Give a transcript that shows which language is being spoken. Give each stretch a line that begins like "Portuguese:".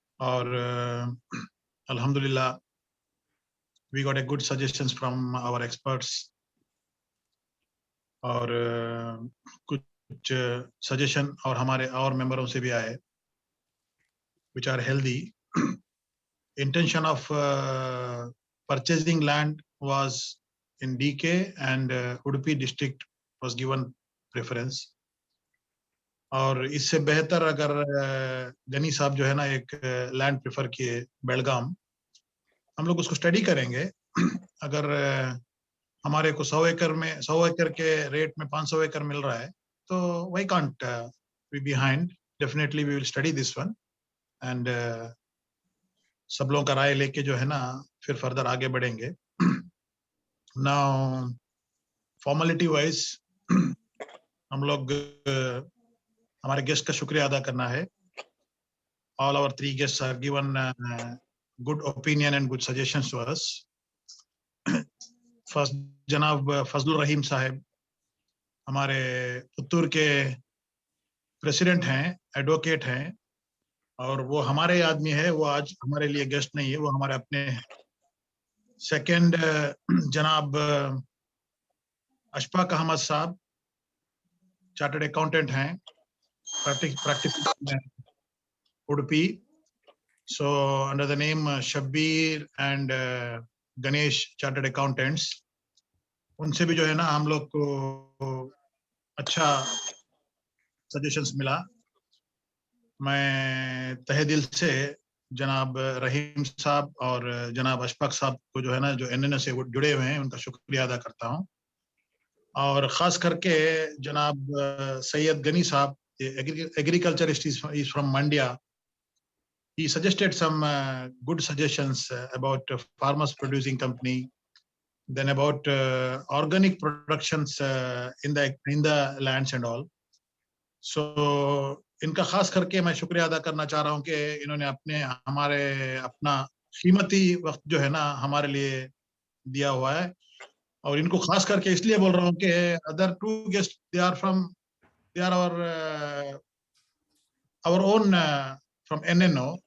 Hindi: और अल्हम्दुलिल्लाह
English: we got a good suggestions from our experts,
Hindi: और कुछ सजेशन और हमारे और मेंबरों से भी आए
English: which are healthy. Intention of purchasing land was in DK and Udupi district was given preference.
Hindi: और इससे बेहतर अगर गनी साहब जो है ना एक लैंड प्रेफर किए बेलगाम, हम लोग उसको स्टडी करेंगे। अगर हमारे को 100 एकड़ के रेट में 500 एकड़ मिल रहा है तो
English: why can't we behind? Definitely we will study this one and
Hindi: सब लोगों का राय लेके जो है ना फिर फर्दर आगे बढ़ेंगे।
English: Now formality wise
Hindi: हम लोग हमारे गेस्ट का शुक्रिया अदा करना है।
English: All our 3 guests have given good opinion and good suggestions to us.
Hindi: First जनाब फजलुर रहीम साहब हमारे पुत्तूर के प्रेसिडेंट हैं, एडवोकेट हैं, और वो हमारे आदमी है, वो आज हमारे लिए गेस्ट नहीं है, वो हमारे अपने हैं। सेकंड जनाब अशफाक अहमद साहब चार्टर्ड अकाउंटेंट हैं, practice Udupi, so under the name Shabbir and Ganesh chartered accountants. उनसे भी जो है ना हम लोग को अच्छा सजेशंस मिला। मैं तहे दिल से जनाब रहीम साहब और जनाब अशफाक साहब को जो है ना जो एनएनओ से जुड़े हुए हैं उनका शुक्रिया अदा करता हूँ। और ख़ास करके
English: जनाब सैयद गनी साहब, agriculturist is from Mandya, he suggested some good suggestions about farmers producing company, then about organic productions in the lands and all.
Hindi: So इनका खास करके मैं शुक्रिया अदा करना चाह रहा हूँ कि इन्होंने अपना कीमती वक्त जो है ना हमारे लिए दिया हुआ है। और इनको खास करके इसलिए बोल रहा हूँ कि
English: other 2 guests they are our own from NNO.